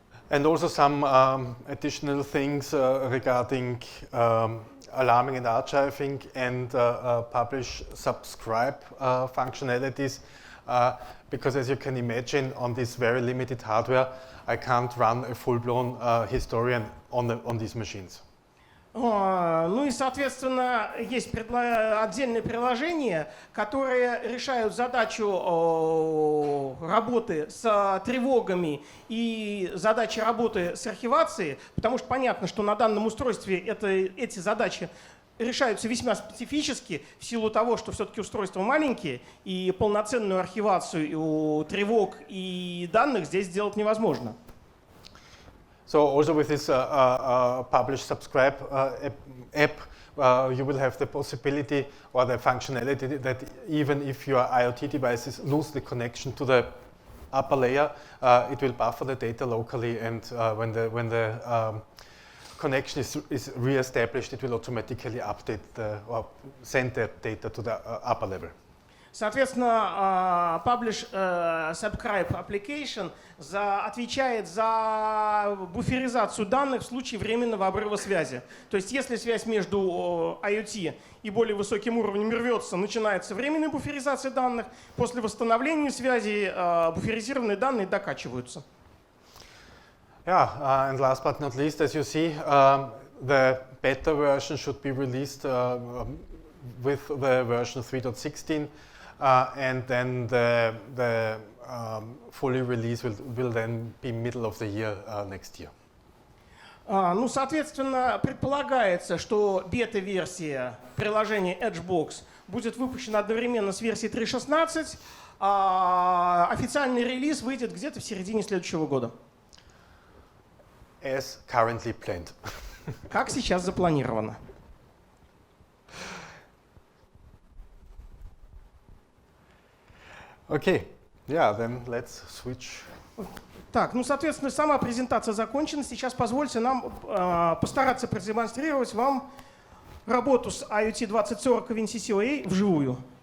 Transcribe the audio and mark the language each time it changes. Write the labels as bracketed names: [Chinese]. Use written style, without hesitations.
[English] And also some additional things regarding alarming and archiving and publish, subscribe functionalities. Because as you can imagine, on this very limited hardware, I can't run a full-blown historian on these machines. [Russian] Ну и, соответственно, есть отдельные приложения, которые решают задачу работы с тревогами и задачи работы с архивацией, потому что понятно, что на данном устройстве эти задачи решаются весьма специфически в силу того, что все-таки устройства маленькие, и полноценную архивацию тревог и данных здесь сделать невозможно. [English] So also with this publish subscribe app, you will have the possibility or the functionality that even if your IoT devices lose the connection to the upper layer, it will buffer the data locally, and when the connection is re-established, it will automatically update or send that data to the upper level. [Russian] Соответственно, Publish Subscribe Application отвечает за буферизацию данных в случае временного обрыва связи. То есть если связь между IoT и более высоким уровнем рвется, начинается временная буферизация данных, после восстановления связи буферизированные данные докачиваются. [English] Yeah, and last but not least, as you see, the beta version should be released with the version 3.16. And then the fully release will then be middle of the year next year. [Russian] Ну, соответственно, предполагается, что бета-версия приложения Edgebox будет выпущена одновременно с версией 3.16, а официальный релиз выйдет где-то в середине следующего года. [English] As currently planned. [Russian] Как сейчас запланировано. [English] Okay, yeah, then let's switch. [Russian] Так, ну, соответственно, сама презентация закончена. Сейчас позвольте нам постараться продемонстрировать вам работу с IoT 2040 и WinCC OA вживую.